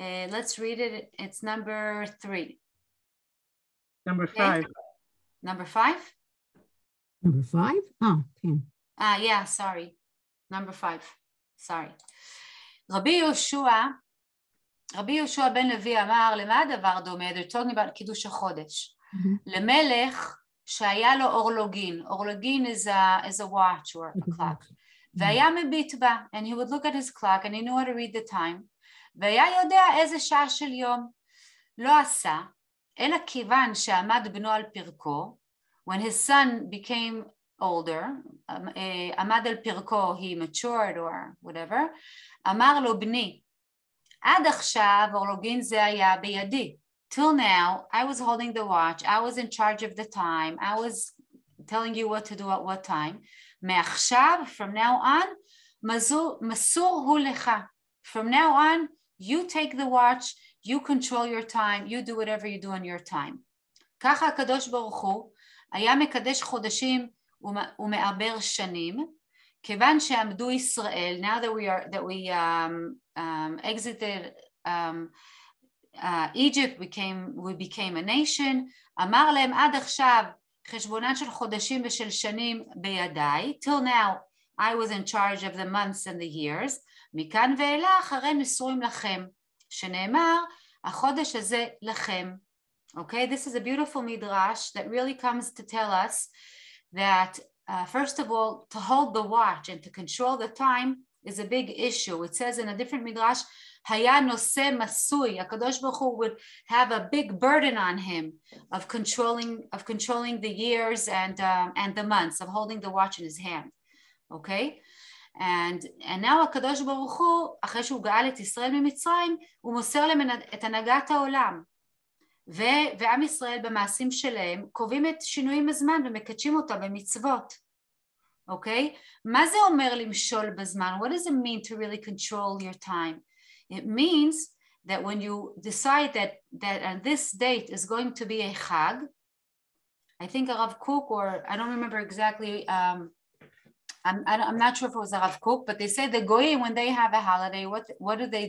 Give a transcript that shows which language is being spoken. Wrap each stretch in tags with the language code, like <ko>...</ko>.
<en>Let's read it. It's number 3. Number 5. Number 5? Number 5? Oh, 10. Yeah, sorry. Number 5. Sorry.</en> <he>רבי יהושע בן לוי אמר, למה הדבר דומה?</he> <en>They're talking about</en> <he>קידוש החודש. למלך שהיה לו אורלוגין.</he> <en>אורלוגין is a watch or a clock.</en> <he>והיה מביט בה,</he> <en>and he would look at his clock and he knew how to read the time.</en> <he>והיה יודע איזה שעה של יום. לא עשה, אלא כיוון שעמד בנו על פרקו,</he> <en>when his son became older,</en> <he>עמד על פרקו,</he> <en>he matured or whatever,</en> <he>אמר לו בני, עד עכשיו אורלוגין זה היה בידי.</he> <en>Till now, I was holding the watch, I was in charge of the time, I was telling you what to do at what time.</en> <he>מעכשיו,</he> <en>from now on,</en> <he>מסור הוא לך.</he> <en>From now on, you take the watch, you control your time, you do whatever you do on your time.</en> <he>ככה הקדוש ברוך הוא היה מקדש חודשים ומעבר שנים, כיוון שעמדו ישראל,</he> <en>now that we exited Egypt, we became a nation,</en> <he>אמר להם עד עכשיו חשבונן של חודשים ושל שנים בידיי,</he> <en>till now I was in charge of the months and the years,</en> <he>מכאן ואילך הרי מסורים לכם, שנאמר החודש הזה לכם.</he> <en>Okay, this is a beautiful midrash that really comes to tell us that first of all, to hold the watch and to control the time is a big issue. It says in a different midrash,</en> <he>היה נושא מסוי,</he> <en>הקדוש ברוך הוא would have a big burden on him of controlling the years and the months, of holding the watch in his hand. Okay?</en> <he>And now הקדוש ברוך הוא, אחרי שהוא גאל את ישראל ממצרים, הוא מוסר להם את הנהגת העולם. ועם ישראל במעשים שלהם קובעים את שינויים הזמן ומקדשים אותם במצוות. אוקיי? מה זה אומר למשול בזמן?</he> <en>What does it mean to really control your time? It means that when you decide that on this date is going to be a chag, I think a Rav Kook, or I don't remember exactly, I'm not sure if it was a Rav Kook, but they say the Goyim, when they have a holiday, what do?</en>